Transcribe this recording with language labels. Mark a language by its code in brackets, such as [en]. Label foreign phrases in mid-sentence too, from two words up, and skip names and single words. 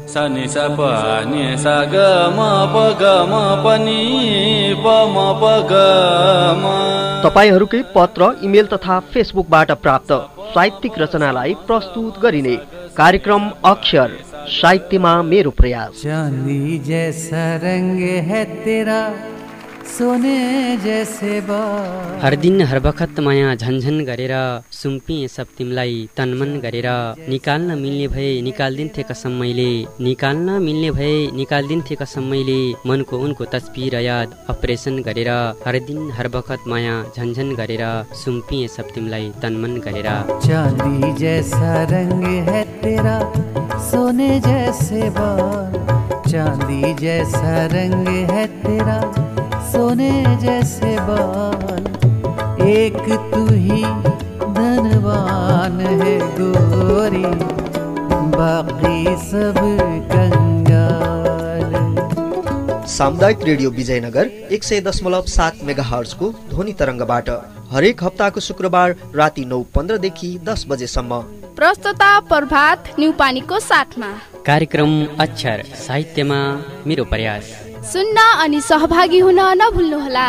[ne] तपाईहरूकै पत्र इमेल तथा फेसबुकबाट प्राप्त साहित्यिक रचनालाई प्रस्तुत गरिने कार्यक्रम अक्षर साहित्यमा मेरो प्रयास। [hi] चांदी जैसा रंग है तेरा सोने जैसे बाल। [ne] हर दिन हर बखत माया झन्झन गरेर सुम्पिएँ सब तिमीलाई तनमन गरेर। निकाल्न मिल्ने भए निकाल्दिन्थे कसम मैले, निकाल्न मिल्ने भए निकाल्दिन्थे कसम मैले। मनको उनको तस्बिर याद अपरेसन गरेर। हर दिन हर बखत माया झन्झन गरेर सुम्पिएँ सब तिमीलाई तनमन गरेर। [hi] चांदी जैसा रंग है तेरा सोने जैसे बाल। चांदी जैसा रंग है तेरा सोने जैसे बाल। एक तू ही धनवान है गोरी, बाकी सब कंगाल। [ne] सामुदायिक रेडियो विजयनगर 100.7 मेगाहर्जको ध्वनि तरङ्गबाट हरेक हप्ताको शुक्रबार राति 9:15 देखि 10 बजेसम्म। प्रस्तुता प्रभात न्युपानीको साथमा। कार्यक्रम अक्षर साहित्यमा मेरो प्रयास सुन्न अनि सहभागी हुन नभुल्नुहोला।